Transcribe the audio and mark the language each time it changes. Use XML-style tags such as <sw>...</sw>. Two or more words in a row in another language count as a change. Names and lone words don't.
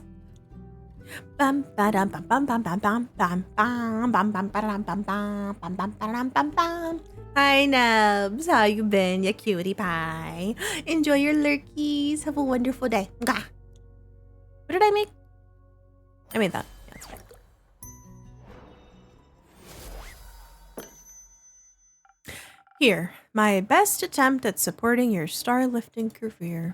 <en>Bam bam bam bam bam bam bam bam bam bam bam bam bam bam bam bam bam bam bam. Hi, nubs. How you been, you cutie pie? Enjoy your lurkies. Have a wonderful day. What did I make? I made that. Yeah, that's fine. Here, my best attempt at supporting your star-lifting career.</en>